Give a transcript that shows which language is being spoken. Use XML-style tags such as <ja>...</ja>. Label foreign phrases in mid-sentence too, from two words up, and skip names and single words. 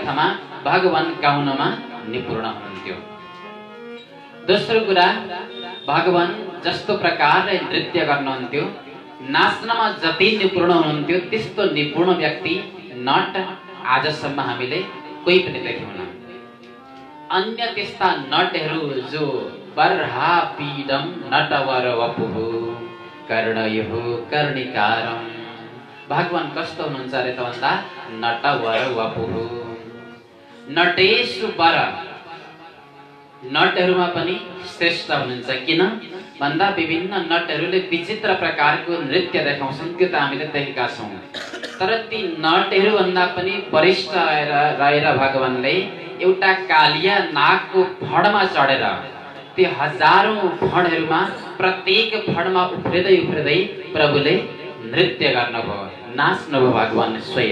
<ne>यस अर्थमा भगवान गाउनमा निपुण हुनुहुन्थ्यो। दोस्रो कुरा, भगवान जस्तो प्रकारले नृत्य गर्नुहुन्थ्यो, नाच्नमा जति निपुण हुनुहुन्थ्यो त्यस्तो निपुण व्यक्ति नट आजसम्म हामीले कोही पनि देख्यौँ। अन्य त्यस्ता नटहरू जो</ne> <sa>बर्हा पीडम नटवर वपुः कर्णयुः कर्णिकारम,</sa> <ne>भगवान कस्तो हुनुहुन्छ अरे त भन्दा</ne> <sa>नटवर वपुः, नटेषु वर,</sa> <ne>नटहरूमा पनि श्रेष्ठ हुनुहुन्छ। किन भन्दा विभिन्न नटहरूले विचित्र प्रकारको नृत्य देखाउँछन्, त्यो त हामीले देखेका छौँ। तर ती नटहरू भन्दा पनि वरिष्ठ रहेर भगवानले एउटा कालिया नागको फडमा चढेर ती हजारौं फडहरूमा प्रत्येक फडमा उफ्रिँदै उफ्रिँदै प्रभुले नृत्य गर्नुभयो, नाच्नुभयो भगवान स्वयं।</ne>